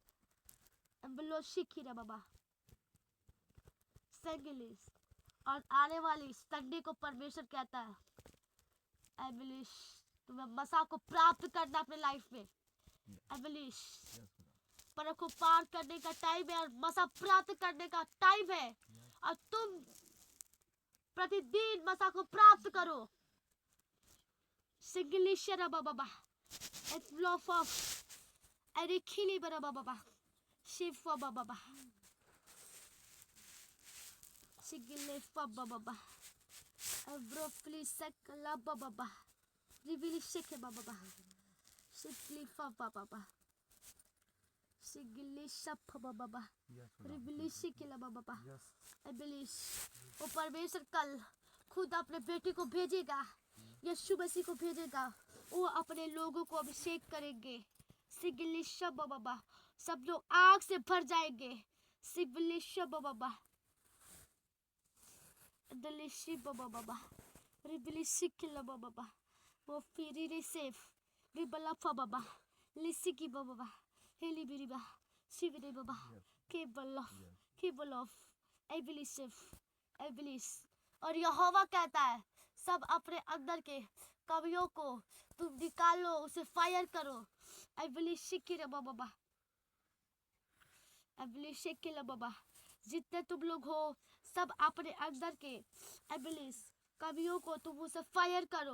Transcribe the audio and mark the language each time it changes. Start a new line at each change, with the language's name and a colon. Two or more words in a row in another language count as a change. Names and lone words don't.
Hindi: बाबा सेंगलिस और आने वाली संडे को परमेश्वर कहता है एबलिश तुम्हें मसा को प्राप्त करना अपने लाइफ में। एबलिश पर को पार करने का टाइम है और मसा प्राप्त करने का टाइम है और तुम प्रतिदिन मसा को प्राप्त करो। सिंगलिश बाबा एफ्लोफ ऑफ एरिखिली बाबा शिफ बाबा सिगले बाबा एब्रोफली सकला बाबा रिविली शेख बाबा शिफली बाबा सिगले शफ बाबा रिविली शिकला बाबा एबलिश वो परमेश्वर कल खुद अपने बेटे को भेजेगा। यीशु मसीह को भेजेगा। वो अपने लोगों को अभिषेक करेंगे। सिगलिश बाबा सब लोग आग से भर जाएंगे। सिगलिश बाबा दलिशी बाबा रिबलिशी किला बाबा वो फिरी रिसेफ रिबला बाबा लिसी बाबा हेली बिरिबा शिवरे बाबा केबल ऑफ एबलिशिफ एबलिश और यहोवा कहता है सब अपने अंदर के कवियों को तुम निकालो उसे फायर करो। एबलिशी किला बाबा एबलिशी किला बाबा जितने तुम लोग हो सब अपने अंदर के एबलिस कवियों को तुम उसे फायर करो।